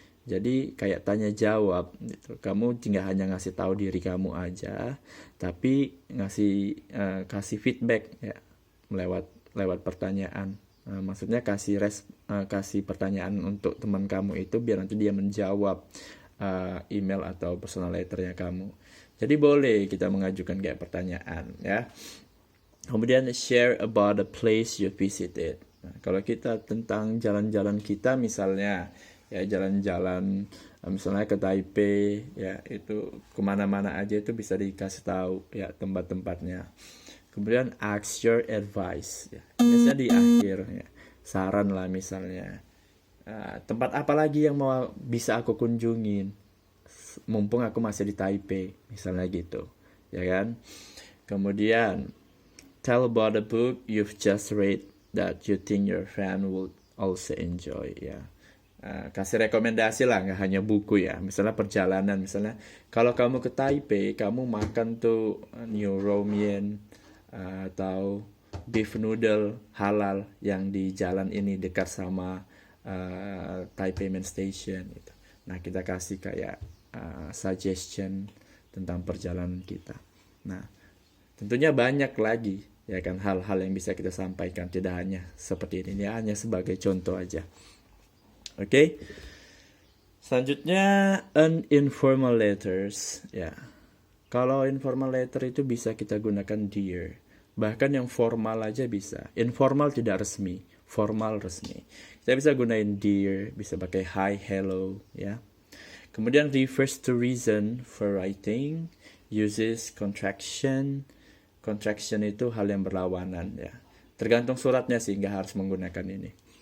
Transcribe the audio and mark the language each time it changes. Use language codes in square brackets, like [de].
[id] Jadi kayak tanya jawab gitu. Kamu tinggal hanya ngasih tahu diri kamu aja, tapi kasih feedback ya lewat pertanyaan. Maksudnya kasih pertanyaan untuk teman kamu itu biar nanti dia menjawab email atau personal letternya kamu. Jadi boleh kita mengajukan kayak pertanyaan ya. [en] Kemudian share about the place you visited. [id] Nah, kalau kita tentang jalan-jalan kita misalnya ya jalan-jalan misalnya ke Taipei ya, itu kemana-mana aja itu bisa dikasih tahu ya tempat-tempatnya. Kemudian [en] ask your advice [id] ya. Biasanya di akhir ya, saran lah misalnya tempat apa lagi yang bisa aku kunjungin mumpung aku masih di Taipei misalnya gitu ya kan. [en] Kemudian tell about the book you've just read that you think your friend would also enjoy ya. [id] Kasih rekomendasi lah, nggak hanya buku ya. Misalnya perjalanan, misalnya kalau kamu ke Taipei, kamu makan tuh New Romian atau beef noodle halal yang di jalan ini dekat sama Taipei Main Station gitu. Nah, kita kasih kayak suggestion tentang perjalanan kita. Nah, tentunya banyak lagi ya kan hal-hal yang bisa kita sampaikan, tidak hanya seperti ini hanya sebagai contoh aja. Oke. Selanjutnya informal letters ya. Kalau informal letter itu bisa kita gunakan dear. Bahkan yang formal aja bisa. Informal tidak resmi, formal resmi. Kita bisa gunain dear, bisa pakai hi, hello ya. [en] Kemudian refers to reason for writing, uses contraction. [id] Contraction itu hal yang berlawanan ya. Tergantung suratnya sih, nggak harus menggunakan ini.